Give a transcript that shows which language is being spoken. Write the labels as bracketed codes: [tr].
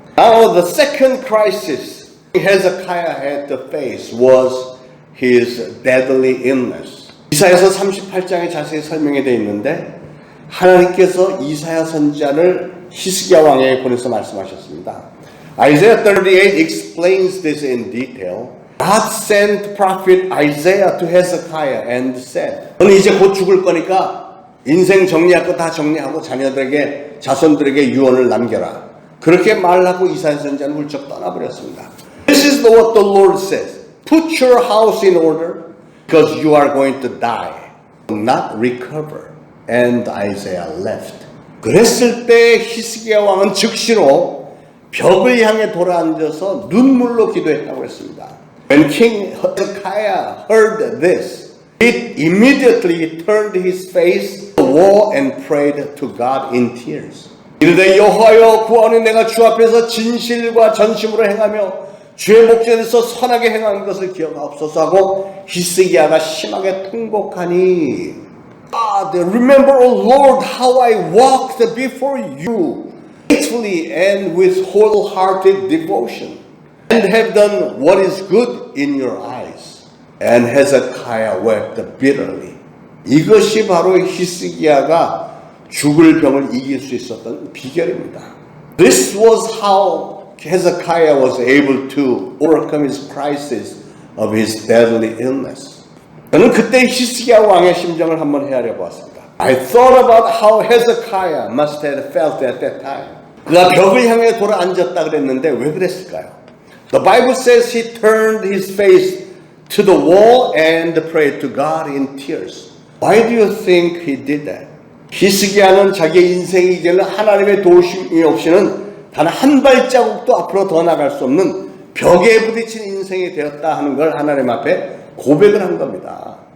[en] Now the second crisis Hezekiah had to face was his deadly illness. [ko] 이사야서 38장에 자세히 설명이 되어 있는데 하나님께서 이사야 선지자를 히스기야 왕에게 보내서 말씀하셨습니다. [en] Isaiah 38 explains this in detail. God sent prophet Isaiah to Hezekiah and said, [ko] 너는 이제 곧 죽을 거니까 인생 정리할 거 다 정리하고 자녀들에게 자손들에게 유언을 남겨라. 그렇게 말하고 이사야 선지자는 훌쩍 떠나버렸습니다. [en] This is what the Lord says. Put your house in order because you are going to die, not recover. And Isaiah left. [ko] 그랬을 때 히스기야 왕은 즉시로 벽을 향해 돌아앉아서 눈물로 기도했다고 했습니다. [en] When King Hezekiah heard this, he immediately turned his face to the wall and prayed to God in tears. [ko] 이르되 여호와여 구하오니 내가 주 앞에서 진실과 전심으로 행하며 주의 목전에서 선하게 행한 것을 기억하옵소서 하고 히스기야가 심하게 통곡하니 [en] God, remember, O Lord, how I walked before you faithfully and with wholehearted devotion, and have done what is good in your eyes. And Hezekiah wept bitterly. [ko] 이것이 바로 히스기야가 죽을 병을 이길 수 있었던 비결입니다. [en] This was how Hezekiah was able to overcome his crisis of his deadly illness. [ko] 저는 그때 히스기야 왕의 심정을 한번 헤아려 보았습니다. [en] I thought about how Hezekiah must have felt at that time. [ko] 그가 벽을 향해 돌아 앉았다 그랬는데 왜 그랬을까요? [en] The Bible says he turned his face to the wall and prayed to God in tears. Why do you think he did that? [ko] 히스기야는 자기의 인생이 이제는 하나님의 도우심이 없이는 단 한 발자국도 앞으로 더 나갈 수 없는 벽에 부딪힌 인생이 되었다 하는 걸 하나님 앞에 고백을 한 겁니다.